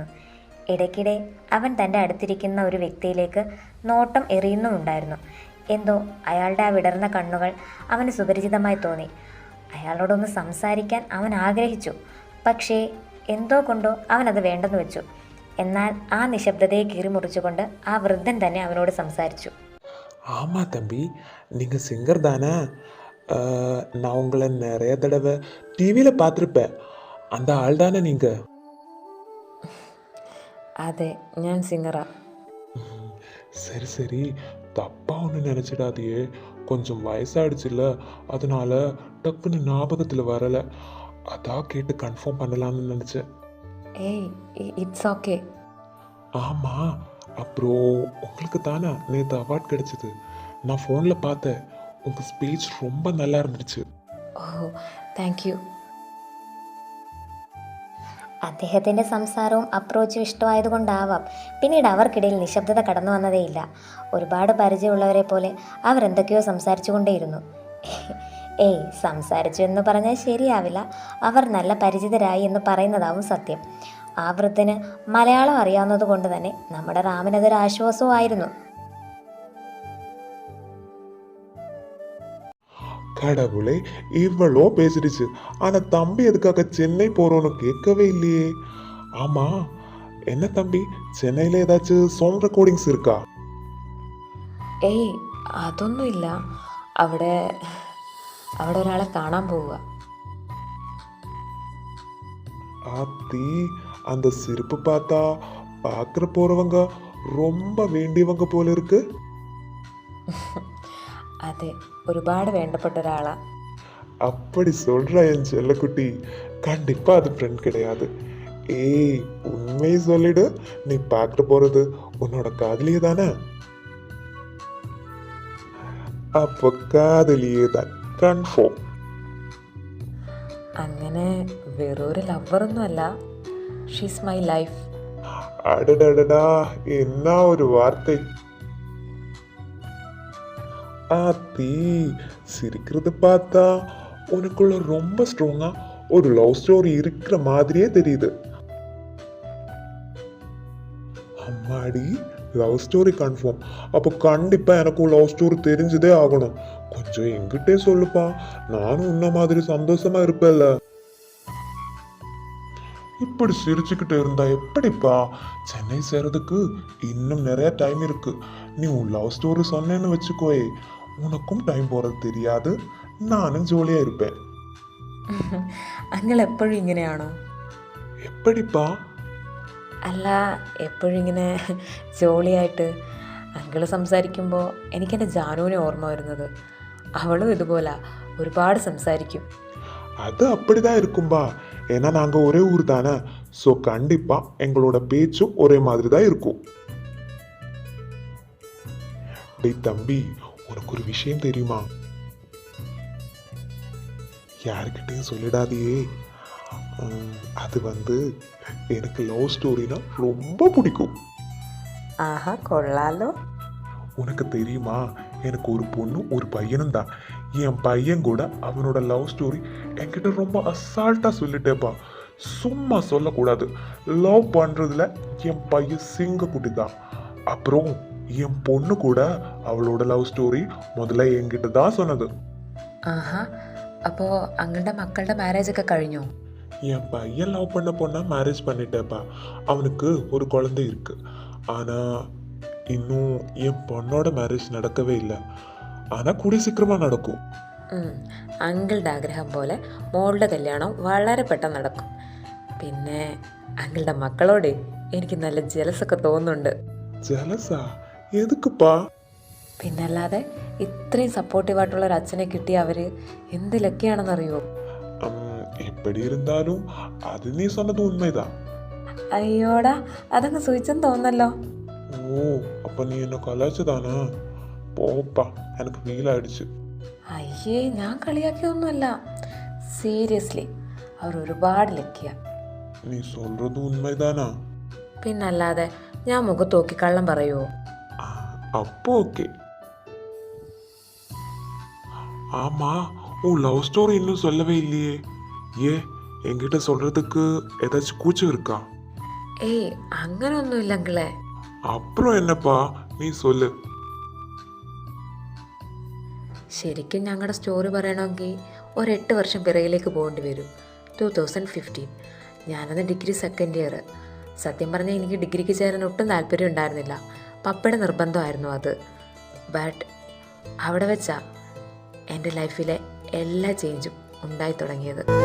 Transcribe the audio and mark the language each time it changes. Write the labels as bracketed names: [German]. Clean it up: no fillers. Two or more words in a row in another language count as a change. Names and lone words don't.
[Malayalam] ഇടയ്ക്കിടെ അവൻ തൻ്റെ അടുത്തിരിക്കുന്ന ഒരു വ്യക്തിയിലേക്ക് നോട്ടം എറിയുന്നുമുണ്ടായിരുന്നു. എന്തോ അയാളുടെ ആ വിടർന്ന കണ്ണുകൾ അവന് സുപരിചിതമായി തോന്നി. അയാളോടൊന്ന് സംസാരിക്കാൻ അവൻ ആഗ്രഹിച്ചു. പക്ഷേ എന്തോ കൊണ്ടോ അവനത് വേണ്ടെന്ന് വെച്ചു. എന്നാൽ ആ നിശബ്ദതയെ കീറിമുറിച്ചുകൊണ്ട് ആ വൃദ്ധൻ തന്നെ അവനോട് സംസാരിച്ചു. [Tamil] ஆமா தம்பி, நீங்கள் சிங்கர் தானே? நான் உங்களை நிறைய தடவை டிவியில் பார்த்துருப்பேன். அந்த ஆள் தானே நீங்கள்? [Malayalam] അതെ, ഞാൻ സിംഗറാ. [Tamil] சரி சரி, தப்பாக ஒன்றும் நினச்சிடாதையே. கொஞ்சம் வயசாகிடுச்சுல்ல, அதனால டக்குன்னு ஞாபகத்தில் வரலை. அதான் கேட்டு கன்ஃபார்ம் பண்ணலாம்னு நினச்சேன். [English] It's okay. [Tamil] ஆமாம், அப்புறம் உங்களுக்கு தானே நேற்று அவார்ட் கிடைச்சிது. நான் ஃபோனில் பார்த்தேன். உங்க ஸ்பீச் ரொம்ப நல்லா இருந்துச்சு. [English] Oh thank you. [Malayalam] അദ്ദേഹത്തിൻ്റെ സംസാരവും അപ്രോച്ചും ഇഷ്ടമായതുകൊണ്ടാവാം പിന്നീട് അവർക്കിടയിൽ നിശബ്ദത കടന്നു വന്നതേയില്ല. ഒരുപാട് പരിചയമുള്ളവരെ പോലെ അവരെന്തൊക്കെയോ സംസാരിച്ചു കൊണ്ടേയിരുന്നു. ഏയ്, സംസാരിച്ചു എന്ന് പറഞ്ഞാൽ ശരിയാവില്ല, അവർ നല്ല പരിചിതരായി എന്ന് പറയുന്നതാവും സത്യം. ആ വൃദ്ധന് മലയാളം അറിയാവുന്നത് കൊണ്ട് തന്നെ നമ്മുടെ റാമിനതൊരു ആശ്വാസവുമായിരുന്നു. [Tamil] கடவுளே, இவ்வளோ பேசிடுச்சு. ஆனா தம்பி எதுக்காக சென்னை போறோன்னு கேட்கவே இல்லையே. ஆமா, என்ன தம்பி, சென்னையில ஏதாச்சும் [English] song recordings [Tamil] இருக்கா? [Malayalam] ഏയ് അതൊന്നുമില്ല, അവിടെ അവിടെ ഒരാളെ കാണാൻ പോവുക. [Tamil] ஆத்தி, அந்த சிரிப்பு பார்த்தா பார்க்குற போறவங்க ரொம்ப வேண்டியவங்க போல இருக்கு. [Malayalam] അതെ, ഒരുപാട് വേണ്ടപ്പെട്ട ഒരാളാ. [Tamil] அப்படி சொல்ற என் செல்லக்குட்டி, கண்டிப்பா அது ஃப்ரெண்ட் கிடையாது. ஏய், உண்மையை சொல்லிடு, நீ பார்க்க போறது உன்னோட காதலியே தானே? அப்போ காதலியே தான், கன்ஃபார்ம். [Malayalam] അങ്ങനെ വെറൊരു ലവറൊന്നുമല്ല, [English] she's my life. [Tamil] அடடடடா, என்ன ஒரு வார்த்தை. ஆத்தி, சிரிக்கிறது பார்த்தா உனக்குள்ள ரொம்ப ஸ்ட்ராங்கா ஒரு [English] love story [Tamil] இருக்கிற மாதிரியே தெரியுது. அம்மாடி, [English] love story [Tamil] கன்ஃபார்ம். அப்போ கண்டிப்பா எனக்கும் [English] love story [Tamil] தெரிஞ்சதே ஆகணும். கொஞ்சம் என்கிட்டே சொல்லுப்பா, நானும் உன்ன மாதிரி சந்தோஷமா இருப்பேன்ல. இப்படி சிரிச்சுக்கிட்டு இருந்தா எப்படிப்பா? சென்னை சேர்றதுக்கு இன்னும் நிறைய டைம் இருக்கு. நீ உன் [English] love story [Tamil] சொன்னேன்னு வச்சுக்கோயே, உனக்கும் டைம் போறது தெரியாது, நானும் ஜோலியா இருப்பேன். [Malayalam] അങ്ങൾ എപ്പോഴും ഇങ്ങനെയാണോ? [Tamil] எப்படிப்பா? [Malayalam] അല്ല, എപ്പോഴും ഇങ്ങനെ ജോളിയായിട്ട്. അങ്കിള് സംസാരിക്കുമ്പോൾ എനിക്കെൻ്റെ ജാനുവിനെ ഓർമ്മ വരുന്നത്. അവളും ഇതുപോലെ ഒരുപാട് സംസാരിക്കും. [Tamil] அது அப்படிதான் இருக்கும்பா. ஏன்னா நாங்க ஒரே ஊர் தானே. ஸோ கண்டிப்பா எங்களோட பேச்சும் ஒரே மாதிரி தான் இருக்கும். டேய் தம்பி, உனக்கு ஒரு விஷயம் தெரியுமா? யாருக்கிட்டையும் சொல்லிடாதியே. அது எனக்கு [English] love storyna [Tamil] ரொம்ப பிடிக்கும். [Malayalam] ആഹാ, കൊള്ളാലോ. [Tamil] உனக்கு தெரியுமா, எனக்கு ஒரு பொண்ணும் ஒரு பையனும் தான். என் பையன் கூட அவனோட [English] love story [Tamil] என்கிட்ட ரொம்ப அசால்ட்டாக சொல்லிட்டேப்பா. சும்மா சொல்லக்கூடாது. லவ் பண்ணுறதுல என் பையன் சிங்கக்குட்டி தான். அப்புறம் என் பொண்ணு கூட அவளோட [English] love story [Tamil] முதல்ல என்கிட்ட தான் சொன்னது. [Malayalam] ആഹാ, അപ്പോൾ അങ്ങളുടെ മക്കളുടെ മാരേജ് ഒക്കെ കഴിഞ്ഞോ? [Tamil] என் பையன் லவ் பண்ண பொண்ணை மேரேஜ் பண்ணிட்டேப்பா. அவனுக்கு ஒரு குழந்தை இருக்கு. ஆனால் இன்னும் என் பொண்ணோட மேரேஜ் நடக்கவே இல்லை. ஆனால் கூடிய சீக்கிரமாக நடக்கும். [Malayalam] അങ്കിളുടെ ആഗ്രഹം പോലെ മോളുടെ കല്യാണം വളരെ പെട്ടെന്ന് നടക്കും. പിന്നെ അങ്കിളുടെ മക്കളോട് എനിക്ക് നല്ല ജലസൊക്കെ തോന്നുന്നുണ്ട്. [Tamil] ജലസാ? എതുക്കുപ്പാ? [Malayalam] പിന്നല്ലാതെ ഇത്രയും സപ്പോർട്ടീവായിട്ടുള്ള ഒരു അച്ഛനെ കിട്ടിയ അവർ എന്ത് ലക്കിയാണെന്നറിയോ? [Tamil] எப்படி இருந்தாலும் அது நீ சொன்னது உண்மைதான். [Malayalam] അയ്യോടാ, അതങ്ങ് സൂചിച്ചെന്ന് തോന്നല്ലോ. [Tamil] ஓ, அப்ப நீ என்ன கலாய்ச்சதானா? போப்பா, எனக்கு ஃபீல் ஆயிடுச்சு. [Malayalam] അയ്യേ, ഞാൻ കളിയാക്കിയൊന്നുമല്ല. സീരിയസ്ലി അവർ ഒരുപാട് ലക്കിയ. [Tamil] நீ சொல்றது உண்மைதானா? [Malayalam] പിന്നല്ലാതെ ഞാൻ മുഖത്ത് നോക്കി കള്ളം പറയുമോ? [Tamil] அப்போ ஓகே. ஆமா, உன் [English] love story [Tamil] இன்னும் சொல்லவே இல்லையே. ஏன், என்கிட்ட சொல்றதுக்கு ஏதாச்சும் கூச்சம் இருக்கா? [Malayalam] ഏയ്, അങ്ങനൊന്നുമില്ല അങ്കിളെ. [Tamil] அப்புறம் என்னப்பா, நீ சொல்லு. [Malayalam] ശരിക്കും ഞങ്ങളുടെ സ്റ്റോറി പറയണമെങ്കിൽ ഒരു 8 വർഷം പിറകിലേക്ക് പോകേണ്ടി വരും. 2015. ഞാനത് [English] degree second year. [Malayalam] സത്യം പറഞ്ഞാൽ എനിക്ക് ഡിഗ്രിക്ക് ചേരാൻ ഒട്ടും താല്പര്യം ഉണ്ടായിരുന്നില്ല. പപ്പയുടെ നിർബന്ധമായിരുന്നു അത്. ബട്ട് അവിടെ വെച്ചാ എൻ്റെ ലൈഫിലെ എല്ലാ ചേഞ്ചും ഉണ്ടായി തുടങ്ങിയത്.